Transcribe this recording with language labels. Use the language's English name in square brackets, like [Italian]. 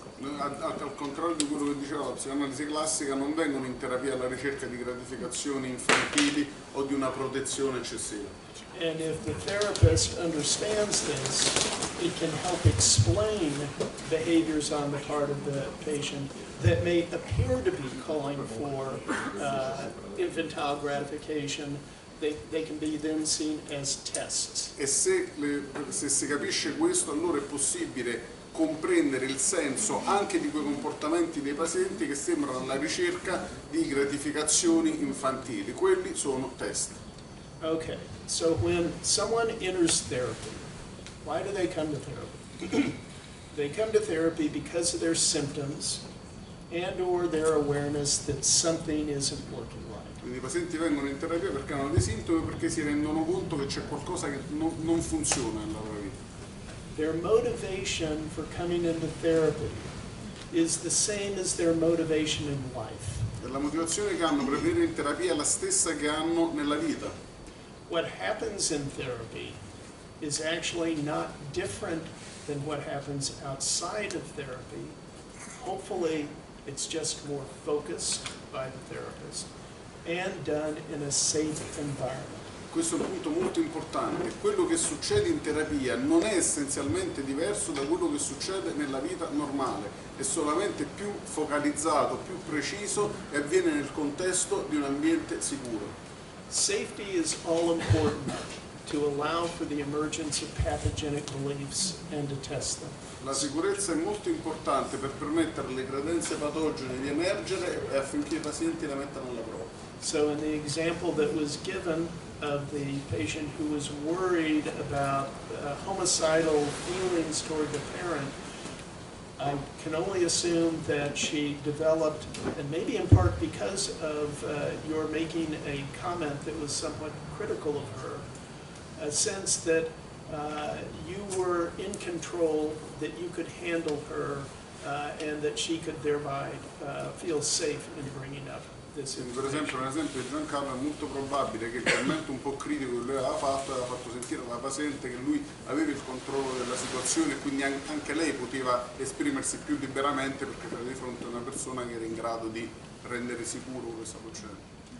[Italian] Al contrario di quello che diceva la psicoanalisi classica, non vengono in terapia alla ricerca di gratificazioni infantili o di una protezione eccessiva. [English] And if the therapist understands this, it can help explain behaviors on the part of the patient that may appear to be calling for infantile gratification. They can be then seen as tests. [Italian] E se si capisce questo, allora è possibile comprendere il senso anche di quei comportamenti dei pazienti che sembrano alla ricerca di gratificazioni infantili. Quelli sono test. [English] Okay, so when someone enters therapy, why do they come to therapy? They come to therapy because of their symptoms and or their awareness that something isn't working right. [Italian] Quindi i pazienti vengono in terapia perché hanno dei sintomi, perché si rendono conto che c'è qualcosa che non funziona nella loro vita. [English] Their motivation for coming into therapy is the same as their motivation in life. [Italian] E la motivazione che hanno per venire in terapia è la stessa che hanno nella vita. [English] What happens in therapy is actually not different than what happens outside of therapy. Hopefully, it's just more focused by the therapist and done in a safe environment. [Italian] Questo è un punto molto importante. Quello che succede in terapia non è essenzialmente diverso da quello che succede nella vita normale, è solamente più focalizzato, più preciso e avviene nel contesto di un ambiente sicuro. [English] Safety is all important to allow for the emergence of pathogenic beliefs and to test them. [Italian] La sicurezza è molto importante per permettere alle credenze patogene di emergere e affinché i pazienti la mettano alla prova. [English] So in the example that was given of the patient who was worried about homicidal feelings toward the parent, I can only assume that she developed, and maybe in part because of your making a comment that was somewhat critical of her, a sense that you were in control, that you could handle her, and that she could thereby feel safe in bringing up this [Italian] Quindi, per esempio, nell'esempio di Giancarlo è molto probabile che il commento un po' critico che lui aveva fatto sentire alla paziente che lui aveva il controllo della situazione e quindi anche lei poteva esprimersi più liberamente perché era di fronte a una persona che era in grado di rendere sicuro quello che stava succedendo.